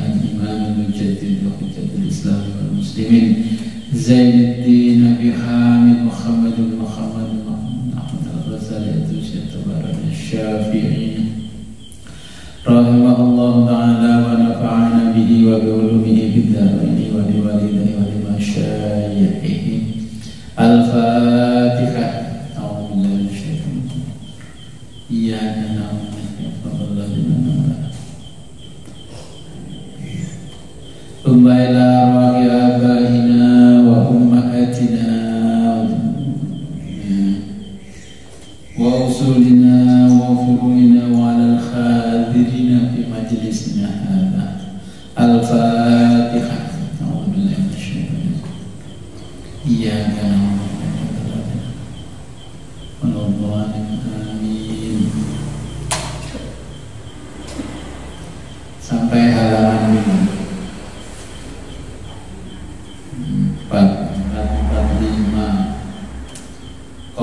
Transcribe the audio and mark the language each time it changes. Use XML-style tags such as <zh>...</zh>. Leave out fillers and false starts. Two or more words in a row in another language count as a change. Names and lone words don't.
<ar>الإمام المجدد وحجة الإسلام والمسلمين زين الدين أبي حامد محمد الغزالي التبارك الشافعي رحمه الله تعالى ونفعنا به وبعلومه في الدارين ولوالديه ولمشايخه. الفاتحة. أعوذ بالله من الشيطان الرجيم. إياك نعبد وإياك نستعين. ثم إلى أرواح آبائنا وأمهاتنا وأصولنا وفروعنا وعلى الحاضرين في مجلسنا هذا. الفاتحة. أعوذ بالله من الشيطان الرجيم. إياك نعبد وإياك نستعين.</ar> <id>Amin. Sampai halaman 445.</id>